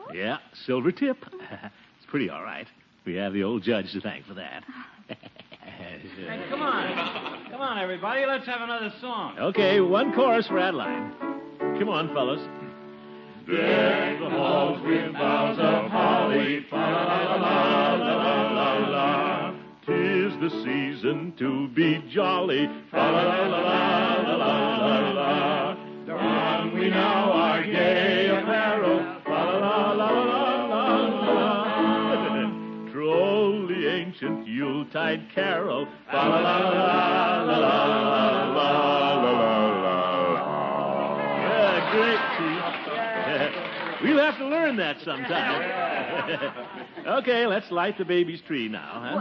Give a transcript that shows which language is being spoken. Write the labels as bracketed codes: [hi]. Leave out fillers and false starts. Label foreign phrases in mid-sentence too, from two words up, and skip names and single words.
[en] Yeah, silver tip. It's pretty all right. We have the old judge to thank for that. Hey, come on. Come on, everybody. Let's have another song. Okay, one chorus for Adeline. Come on, fellas. Deck the halls with boughs of holly, fa la la la la la la. 'Tis the season to be jolly, fa la la la la la la la. Don we now our gay apparel, fa la la la la la la. Troll the ancient ancient Yuletide carol. La la la la la la la la la la. Yeah, great, Chief. We'll have to learn that sometime. Okay, let's light the baby's tree now, huh?